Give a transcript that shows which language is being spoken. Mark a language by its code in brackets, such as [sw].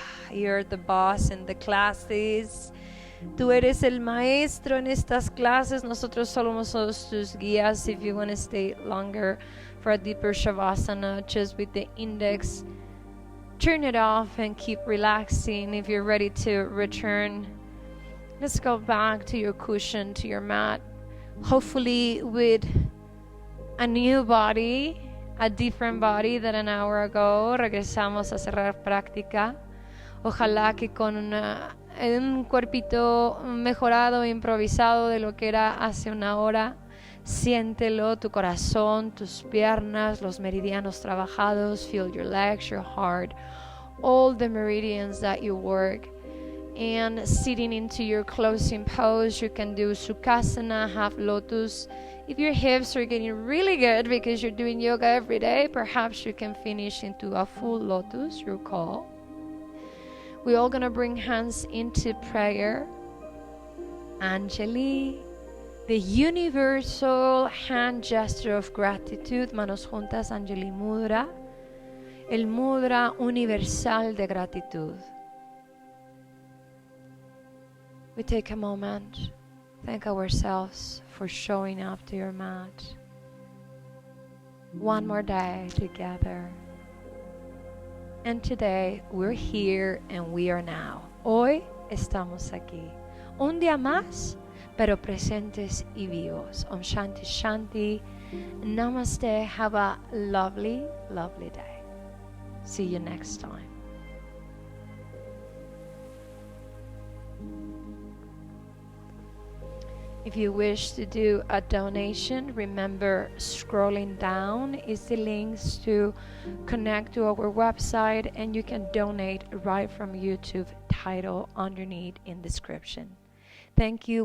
[en] You're the boss in the classes. [es] Tú eres el maestro en estas clases. Nosotros somos tus guías. [en] If you want to stay longer for a deeper Shavasana, just with the index, turn it off and keep relaxing. If you're ready to return, let's go back to your cushion, to your mat. Hopefully with a new body, a different body than an hour ago. [es] Regresamos a cerrar práctica. Ojalá que con un cuerpito mejorado, improvisado de lo que era hace una hora. Siéntelo, tu corazón, tus piernas, los meridianos trabajados. [en] Feel your legs, your heart, all the meridians that you work. And sitting into your closing pose, you can do Sukhasana, half lotus. If your hips are getting really good because you're doing yoga every day, perhaps you can finish into a full lotus, your call. We're all going to bring hands into prayer. Anjali, the universal hand gesture of gratitude. [es] Manos juntas, Anjali Mudra. El mudra universal de gratitud. [en] We take a moment, thank ourselves for showing up to your mat. One more day together. And today we're here and we are now. [es] Hoy estamos aquí. Un día más, pero presentes y vivos. [sa] Om Shanti Shanti. Namaste. [en] Have a lovely, lovely day. See you next time. If you wish to do a donation, remember scrolling down is the links to connect to our website, and you can donate right from YouTube, title underneath in description. Thank you.